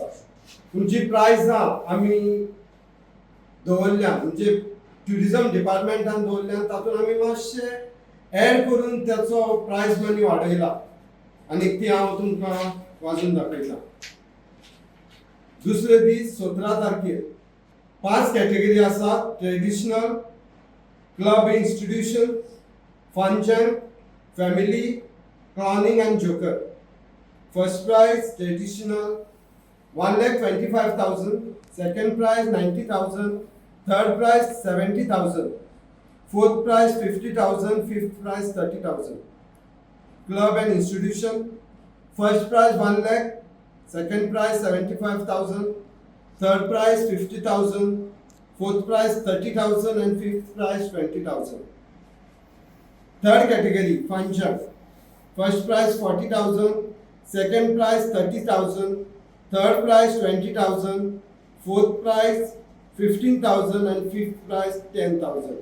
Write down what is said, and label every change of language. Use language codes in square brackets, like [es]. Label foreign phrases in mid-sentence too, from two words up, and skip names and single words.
[kok] पूण जी प्रायजां आमी दवरल्या म्हणजे ट्युरिजम डिपार्टमेंटान दवरल्या तातूंत आमी मातशे एड करून त्याचो [en] prize money [kok] वाडयला आनी ती हांव तुमकां वाजून दाखयता. दुसरे दीस 17 तारखेर 5 कॅटेगरी आसा. [en] Traditional, club institution, function, family, clowning and joker. First prize traditional 1,25,000, second prize 90,000, third prize 70,000, fourth prize 50,000, fifth prize 30,000. Club and institution first prize 1 lakh, second prize 75,000, third prize 50,000, fourth prize 30,000 and fifth prize 20,000. Third category function, first prize 40,000, second prize 30,000, third prize 20,000, fourth prize 15,000 and fifth prize 10,000.